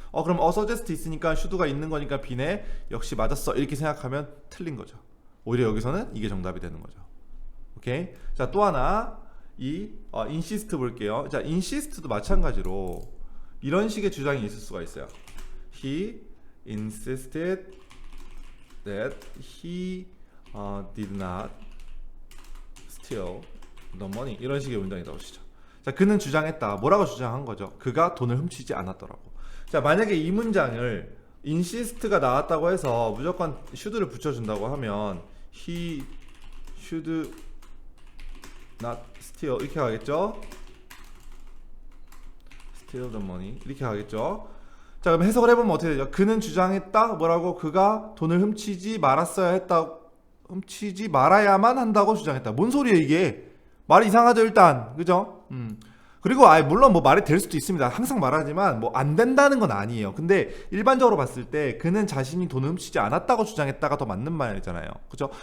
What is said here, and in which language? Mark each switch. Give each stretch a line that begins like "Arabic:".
Korean: 그럼 suggest 있으니까 should가 있는 거니까 B네 역시 맞았어 이렇게 생각하면 틀린 거죠. 오히려 여기서는 이게 정답이 되는 거죠. 오케이? 자, 또 하나 이 insist 볼게요. 자, insist도 마찬가지로 이런 식의 주장이 있을 수가 있어요.
English: He insisted that he did not steal the money
Korean: 이런 식의 문장이 나오시죠. 자, 그는 주장했다. 뭐라고 주장한 거죠? 그가 돈을 훔치지 않았더라고. 자, 만약에 이 문장을 insist가 나왔다고 해서 무조건 should를 붙여준다고 하면
English: he should not steal
Korean: 이렇게 가겠죠?
English: steal the money
Korean: 이렇게 가겠죠? 자, 그럼 해석을 해보면 어떻게 되죠? 그는 주장했다. 뭐라고? 그가 돈을 훔치지 말았어야 했다. 훔치지 말아야만 한다고 주장했다. 뭔 소리예요 이게? 말이 이상하죠 일단. 그죠? 그리고 물론 뭐 말이 될 수도 있습니다. 항상 말하지만 뭐 안 된다는 건 아니에요. 근데 일반적으로 봤을 때 그는 자신이 돈을 훔치지 않았다고 주장했다가 더 맞는 말이잖아요. 그죠?